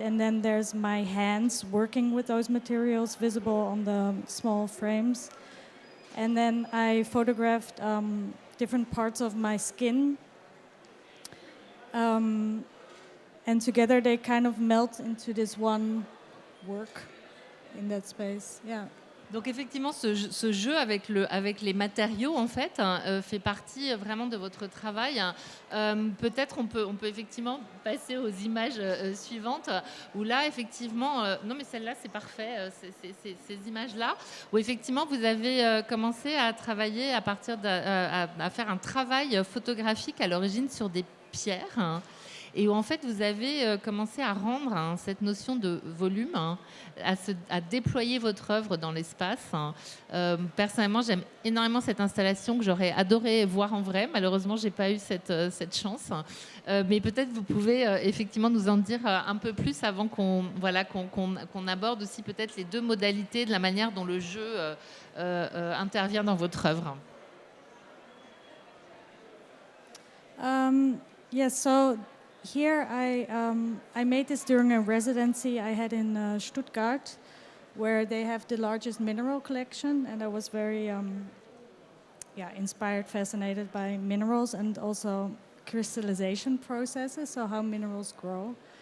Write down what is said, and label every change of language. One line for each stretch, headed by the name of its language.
English: And then there's my hands working with those materials visible on the small frames. And then I photographed different parts of my skin. And together they kind of melt into this one work in that space. Yeah.
French: Donc effectivement, ce jeu avec les matériaux, en fait, fait partie vraiment de votre travail. Peut-être on peut effectivement passer aux images suivantes, où là, effectivement... non, mais celle-là, c'est parfait, ces images-là, où effectivement, vous avez commencé à travailler à partir à faire un travail photographique à l'origine sur des pierres, hein, et où en fait vous avez commencé à rendre cette notion de volume, à déployer votre œuvre dans l'espace. Personnellement, j'aime énormément cette installation que j'aurais adoré voir en vrai. Malheureusement, j'ai pas eu cette chance. Mais peut-être vous pouvez effectivement nous en dire un peu plus avant qu'on aborde aussi peut-être les deux modalités de la manière dont le jeu intervient dans votre œuvre.
English: Yes, so here I made this during a residency I had in Stuttgart, where they have the largest mineral collection, and I was very inspired, fascinated by minerals and also crystallization processes, so how minerals grow.